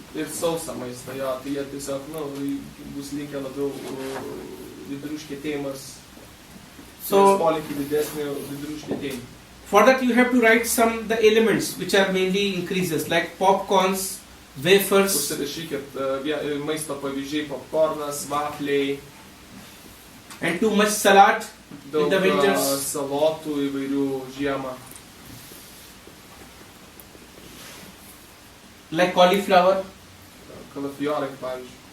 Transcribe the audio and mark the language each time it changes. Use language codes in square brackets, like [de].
[lt] Ir sausą maistą, tai jie tiesiog bus linkę labiau vidurių užkietėjimas, polinkį didesnį vidurių užkietėjimą. [en] For that you have to write the elements which are mainly increases, like popcorns, wafers. [lt] Užsirašykit maisto pavyzdžiai, popcornas, vafliai. [en] And too much salad in the winters. [lt] Daug salotų įvairių žiemą. [en] Like cauliflower. [lt] Kalafiorai, pavyzdžiui.